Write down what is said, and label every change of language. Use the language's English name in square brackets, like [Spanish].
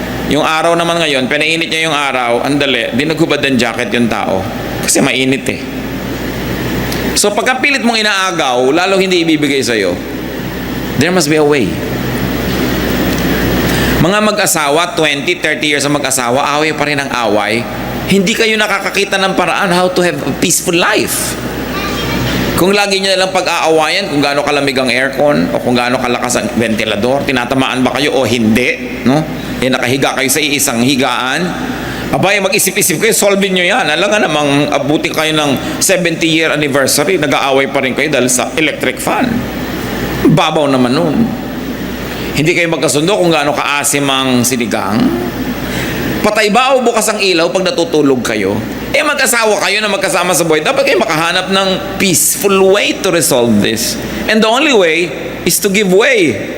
[Filipino] Yung araw naman ngayon, pinainit niya yung araw, andali, di naghubad ng jacket yung tao. Kasi mainit So pagkapilit mong inaagaw, lalo hindi ibibigay sa'yo, [English] there must be a way. [Filipino] Mga mag-asawa, 20, 30 years ang mag-asawa, away pa rin ang away. Hindi kayo nakakakita ng paraan [English] how to have a peaceful life. [Filipino] Kung lagi nyo nalang pag-aawayan, kung gaano kalamig ang aircon, o kung gaano kalakas ang ventilador, tinatamaan ba kayo o hindi, no? Nakahiga kayo sa iisang higaan, mag-isip-isip kayo, solve nyo yan. Alam nga namang abutin kayo ng 70-year anniversary, nag-aaway pa rin kayo dahil sa electric fan. Babaw naman nun. Hindi kayo magkasundo kung gaano kaasim ang sinigang? Patay ba o bukas ang ilaw pag natutulog kayo? Mag-asawa kayo na magkasama sa buhay. Dapat kayo makahanap ng [English] peaceful way to resolve this. And the only way is to give way.